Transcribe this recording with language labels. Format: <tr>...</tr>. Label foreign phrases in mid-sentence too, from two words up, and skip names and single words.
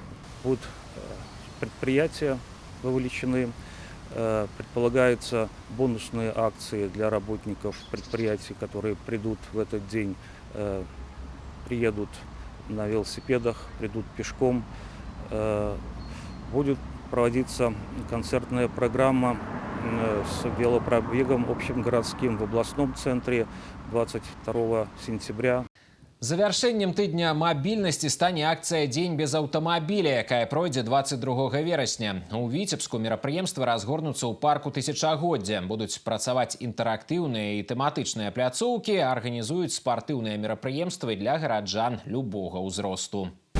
<ru>Будут предприятия вовлечены, предполагаются бонусные акции для работников предприятий, которые придут в этот день, приедут на велосипедах, придут пешком. Будет проводиться концертная программа с велопробегом общегородским в областном центре 22 сентября.</ru> <be>Завяршэннем тыдня мабільнасці стане акцыя «Дзень без аўтамабіля», якая пройдзе 22 верасня. У Віцебску мерапрыемствы разгорнуцца ў парку Тысячагоддзя. Будуць працаваць інтэрактыўныя і тэматычныя пляцоўкі, арганізуюць спартыўныя мерапрыемствы для гараджан любога ўзросту.</be>